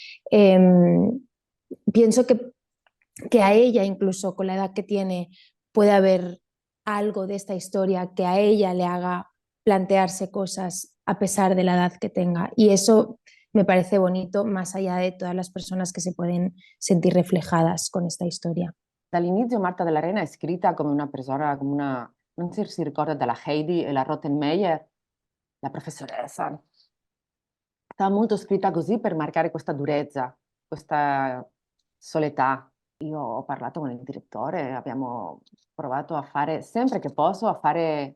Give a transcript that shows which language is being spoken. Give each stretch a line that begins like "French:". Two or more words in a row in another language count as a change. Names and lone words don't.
Spanish: Pienso que a ella, incluso con la edad que tiene, puede haber algo de esta historia que a ella le haga plantearse cosas a pesar de la edad que tenga. Y eso me parece bonito, más allá de todas las personas que se pueden sentir reflejadas con esta historia.
Italian: Dall'inizio Marta della Rena è scritta come una persona, come una... Non si ricorda dalla Heidi e la Rottenmeier, la professoressa. Stava molto scritta così per marcare questa durezza, questa soletà. Io ho parlato con il direttore, abbiamo provato a fare, sempre che posso, a fare...